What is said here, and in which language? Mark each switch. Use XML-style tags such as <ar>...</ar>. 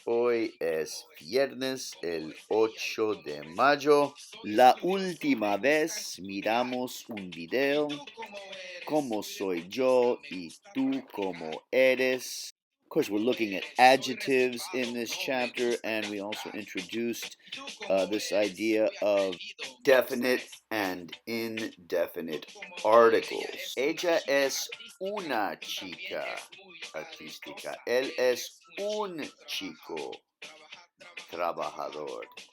<es>Hoy es viernes, el 8 de mayo. La última vez miramos un video, cómo soy yo y tú cómo eres.</es> <en>Of course, we're looking at adjectives in this chapter, and we also introduced this idea of definite and indefinite articles.</en> <es>Ella es una chica artística. Él es un chico trabajador.</es>